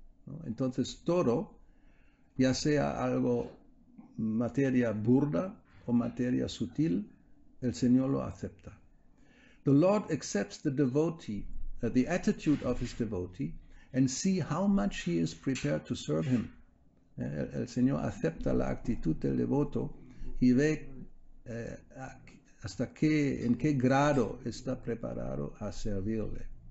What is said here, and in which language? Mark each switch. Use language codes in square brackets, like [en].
[es] ¿No? Entonces todo, ya sea algo materia burda o materia sutil, el Señor lo acepta. [en] The Lord accepts the devotee, the attitude of his devotee, and see how much he is prepared to serve him. [es] El Señor acepta la actitud del devoto y ve en qué grado está preparado a servirle.